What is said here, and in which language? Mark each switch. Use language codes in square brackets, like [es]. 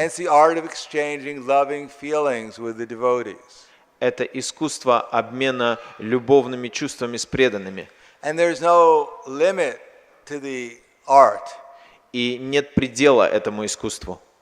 [en] it's the art of exchanging loving feelings with the devotees. [ru] Это искусство обмена любовными чувствами с преданными. [en] And there's no limit to the art. [ru] И нет предела этому искусству.